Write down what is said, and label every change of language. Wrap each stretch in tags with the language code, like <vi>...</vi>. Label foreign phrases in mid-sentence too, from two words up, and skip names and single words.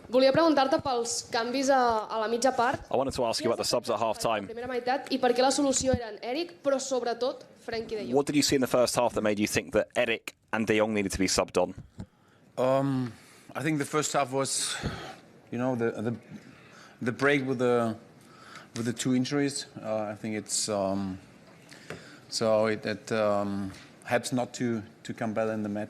<ca>Volia preguntar-te pels canvis a la mitja part.</ca> <en>I wanted to ask you about the subs at half-time.</en> <ca>Primera meitat, i per què la solució eren Eric, però sobretot Frenkie de Jong.</ca> <en>What did you see in the first half that made you think that Eric and De Jong needed to be subbed on? I think the first half was, you know, the break with the two injuries. I think it's so it helps not to come better in the match.</en>